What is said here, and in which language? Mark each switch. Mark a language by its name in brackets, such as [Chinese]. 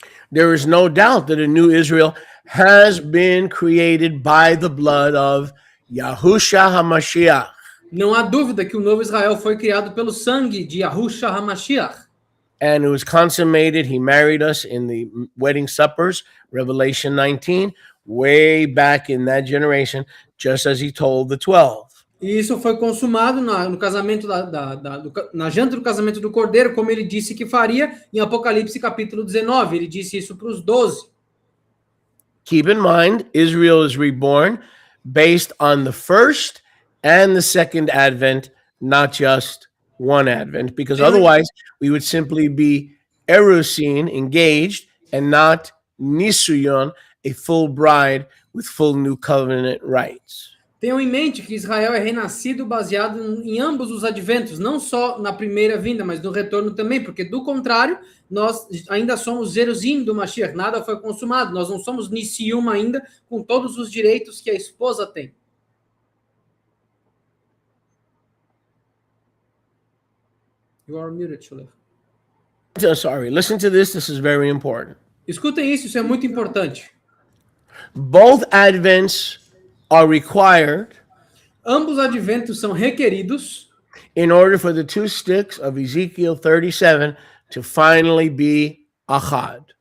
[English] There is no doubt that a new Israel has been created by the blood of Yahushua HaMashiach. [Portuguese] Não há dúvida que o novo Israel foi criado pelo sangue de Yahushua HaMashiach. [English] And it was consummated. He married us in the wedding suppers, Revelation 19, way back in that generation, just as he told the 12. [Portuguese] E isso foi consumado no casamento na janta do casamento do Cordeiro, como ele disse que faria em Apocalipse capítulo 19. Ele disse isso para os 12. [English] Keep in mind, Israel is reborn based on the first and the second advent, not just one advent, because otherwise we would simply be erusin, engaged, and not nisuyon, a full bride with full new covenant rights. [Portuguese] Tenham em mente que Israel é renascido baseado em ambos os adventos, não só na primeira vinda, mas no retorno também, porque do contrário, nós ainda somos Zeruzim do Mashiach, nada foi consumado, nós não somos Nisium ainda, com todos os direitos que a esposa tem. [English] You are muted, Shulef. Sorry, listen to this. This is very important. [Portuguese] Escutem isso é muito importante. [English] Both advents are required [Portuguese] Ambos adventos são requeridos [English] in order for the two sticks of Ezekiel 37 to finally be achad.